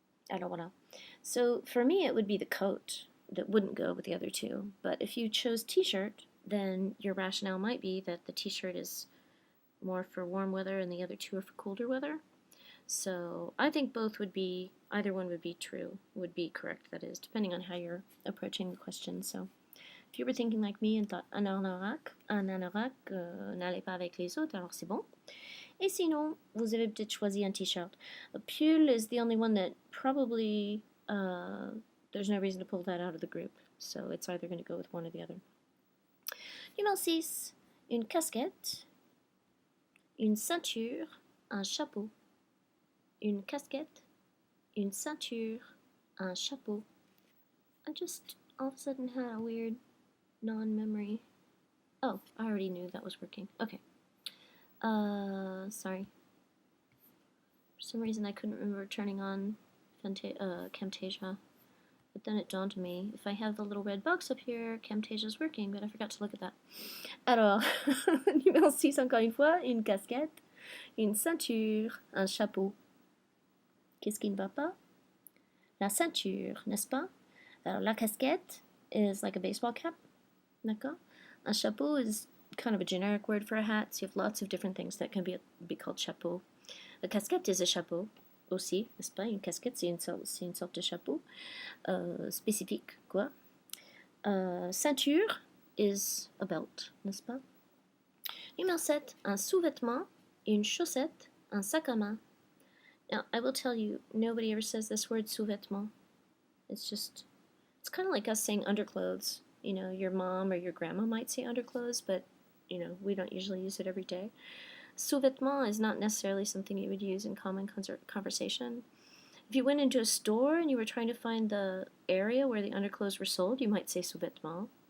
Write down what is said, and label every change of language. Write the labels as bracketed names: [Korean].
[French] Alors voilà. [English] So for me, it would be the coat that wouldn't go with the other two. But if you chose t-shirt, then your rationale might be that the t-shirt is more for warm weather and the other two are for colder weather. So I think both would be, either one would be true, would be correct, that is, depending on how you're approaching the question. So if you were thinking like me and thought [French] un anorak n'allait pas avec les autres, alors c'est bon. Et sinon, vous avez peut-être choisi un t-shirt. [English] A pull is the only one that probably, there's no reason to pull that out of the group. So it's either going to go with one or the other. [French] Numéro 6. Une casquette, une ceinture, un chapeau. Une casquette, une ceinture, un chapeau. [English] I just all of a sudden had a weird non-memory. Oh, I already knew that was working. Okay. Sorry. For some reason I couldn't remember turning on Camtasia. But then it dawned on me, if I have the little red box up here, Camtasia's working, but I forgot to look at that. [French] Alors, numéro 6 encore une fois, une casquette, une ceinture, un chapeau. Qu'est-ce qui ne va pas? La ceinture, n'est-ce pas? [English] Alors, la casquette is like a baseball cap, [French] d'accord? [English] Un chapeau is kind of a generic word for a hat, so you have lots of different things that can be called chapeau. A casquette is a chapeau [French] aussi, n'est-ce pas? Une casquette, c'est une sorte de chapeau spécifique, quoi. [English] Ceinture is a belt, [French] n'est-ce pas? Numéro 7, un sous-vêtement, une chaussette, un sac à main. [English] Now, I will tell you, nobody ever says this word sous-vêtement. It's kind of like us saying underclothes. You know, your mom or your grandma might say underclothes, but, you know, we don't usually use it every day. Sous-vêtement is not necessarily something you would use in common conversation. If you went into a store and you were trying to find the area where the underclothes were sold, you might say sous-vêtement.